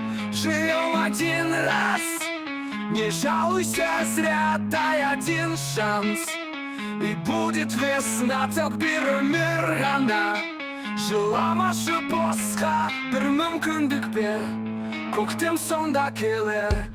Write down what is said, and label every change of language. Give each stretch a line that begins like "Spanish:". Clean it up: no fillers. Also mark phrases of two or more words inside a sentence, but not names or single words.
Russian: Живем один раз, не жалуйся зря, дай один шанс. И будет весна, так
Turkish: bir ömür
Russian: она.
Kazakh: Жылама босқа bir мүмкіндік бер, көктем сонда келер.